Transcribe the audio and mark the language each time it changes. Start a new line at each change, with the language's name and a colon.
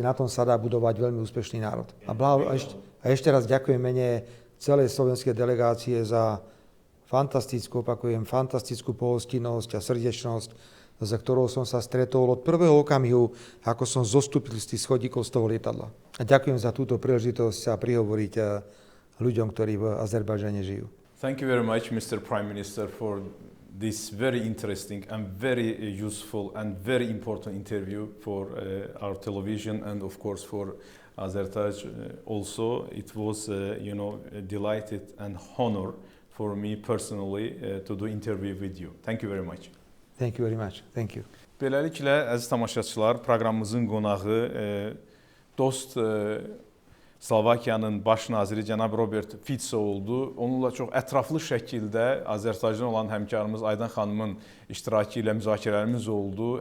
Slovak: Na tom sa dá budovať veľmi úspešný národ. A ešte raz ďakujem mene celej slovenskej delegácie za fantastickú pohostinnosť a srdečnosť, za ktorou som sa stretol od prvého okamihu, ako som zostúpil z tých schodíkov z toho lietadla. A ďakujem za túto príležitosť sa prihovoriť ľuďom, ktorí v Azerbajdžane žijú.
English: Thank you very much, Mr. Prime Minister, for this very interesting and very useful and very important interview for our television and of course for Azertaj also. It was, delighted and honor for me personally to do interview with you. Thank you very much. Thank you very much. Thank you.
Azerbaijani: Beləliklə, əziz tamaşaçılar, proqramımızın qonağı dost Slovakiyanın baş naziri cənab Robert Fico oldu. Onunla çox ətraflı şəkildə Azərbaycandan olan həmkarımız Aydan xanımın iştirakı ilə müzakirələrimiz oldu.